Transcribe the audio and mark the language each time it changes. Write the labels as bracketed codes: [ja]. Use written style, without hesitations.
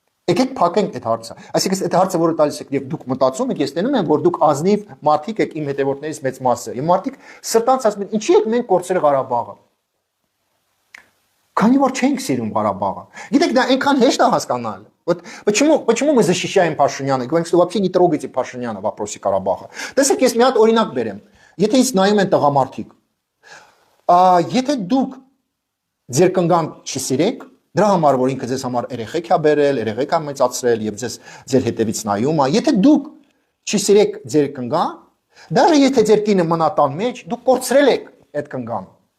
[hy] Եկեք փակենք այդ հարցը։ Այսինքն այդ հարցը, որը տալիս եք եւ դուք մտածում եք, ես տենում եմ, որ դուք ազնիվ մարդիկ եք, իմ հետևորդներից մեծ մասը։ Եվ մարդիկ սրտանց ասում են, ինչի եք մենք կորցրել Ղարաբաղը։ Քանի որ չենք սիրում Ղարաբաղը։ Գիտեք, դա այնքան հեշտ է հասկանալ։ [ru] Вот почему мы защищаем Пашиняна? Говорим, что вообще не трогайте Пашиняна в вопросе Карабаха. [hy] Տեսեք, ես մի հատ օրինակ բերեմ։ Եթե ինձ նայում են տղամարդիկ, եթե դուք ձեր կնգան չսիրեք, Դրա համար որ ինքը ձեզ համար երեխեք է բերել, երեխեք է մեծացրել եւ ձեր հետևից նայում է, եթե դուք չի սիրեք ձեր կնգան, դաժե եթե ձեր կինը մնա տան մեջ, դուք կորցրել եք այդ կնգան։